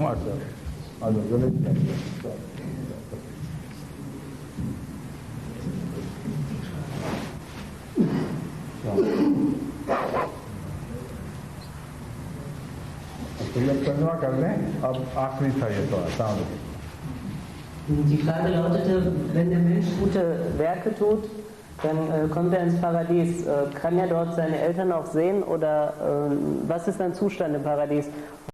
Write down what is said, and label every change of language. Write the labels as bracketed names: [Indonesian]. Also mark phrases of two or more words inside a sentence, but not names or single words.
[Arabic] ماشاء اللہ. [Urdu] ترجمہ کر لیں. اب آخری تھا یہ تو. [Arabic] السلام علیکم. [German] Die Frage lautete, wenn der Mensch gute Werke tut, dann kommt er ins Paradies. Kann er dort seine Eltern auch sehen oder was ist sein Zustand im Paradies?